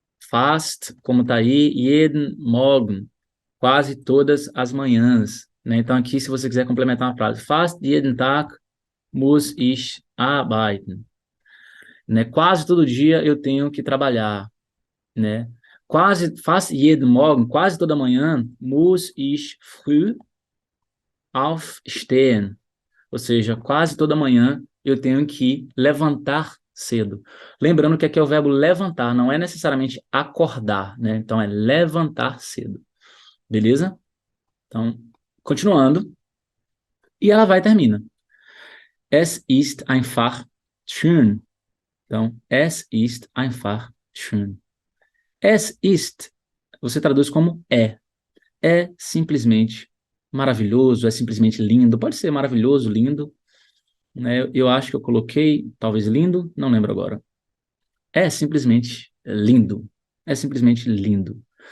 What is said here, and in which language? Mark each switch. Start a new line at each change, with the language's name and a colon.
Portuguese: Fast, como está aí,
German: jeden Morgen,
Portuguese: quase todas as manhãs. Né? Então, aqui, se você quiser complementar uma frase,
German: fast jeden Tag muss ich arbeiten.
Portuguese: Né? Quase todo dia eu tenho que trabalhar. Né?
German: Fast jeden Morgen,
Portuguese: quase toda manhã,
German: muss ich früh aufstehen.
Portuguese: Ou seja, quase toda manhã eu tenho que levantar cedo. Lembrando que aqui é o verbo levantar, não é necessariamente acordar, né? Então é levantar cedo. Beleza? Então, continuando. E ela vai e termina.
German: Es ist einfach schön.
Portuguese: Então,
German: es ist einfach schön. Es ist,
Portuguese: você traduz como é. É simplesmente maravilhoso, é simplesmente lindo. Pode ser maravilhoso, lindo. Né? Eu acho que eu coloquei, talvez lindo, não lembro agora. É simplesmente lindo. É simplesmente lindo.